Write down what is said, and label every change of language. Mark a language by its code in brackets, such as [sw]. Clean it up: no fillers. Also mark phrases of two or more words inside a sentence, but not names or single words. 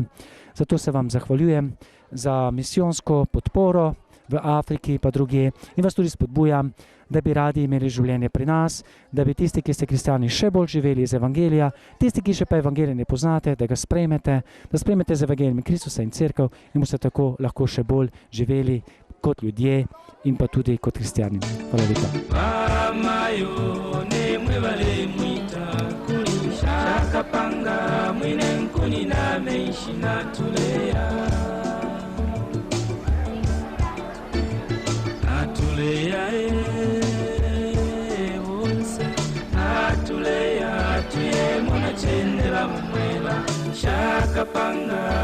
[sl] Zato se vam zahvaljujem za misijonsko podporo v Afriki pa drugje in vas tudi spodbujam, da bi radi imeli življenje pri nas, da bi tisti, ki ste kristjani, še bolj živeli iz Evangelija, tisti, ki še pa Evangelija ne poznate, da ga sprejmete, da sprejmete z Evangelijem Kristusa in cerkev in boste tako lahko še bolj živeli kot ljudje in pa tudi kot kristjani. Hvala lepa. [bem] Shakapanga mwine nkuni na meishi na tulea onse atulea tuye mwana chendela mwela Shakapanga